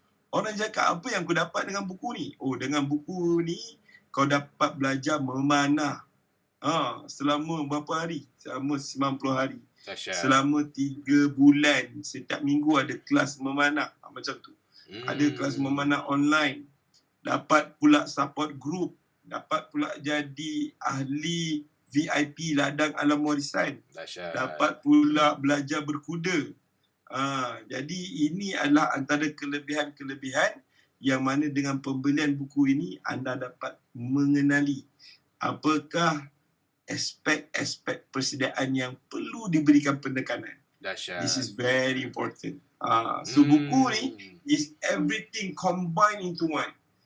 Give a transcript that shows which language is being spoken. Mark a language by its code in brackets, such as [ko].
[ms] Orang cakap, apa yang kau dapat dengan buku ni? Oh, dengan buku ni kau dapat belajar memanah. Selama berapa hari? Selama 90 hari. Dahsyat. Selama 3 bulan. Setiap minggu ada kelas memanah. Macam tu. Ada kelas memanah online. Dapat pula support group. Dapat pula jadi ahli VIP Ladang Alam Warisan. Dahsyat. Dapat pula belajar berkuda. Jadi ini adalah antara kelebihan-kelebihan yang mana dengan pembelian buku ini anda dapat mengenali apakah aspek-aspek persediaan yang perlu diberikan penekanan. Dahsyat. [en] This is very important. So [ms] buku ni [en] is everything combined into one.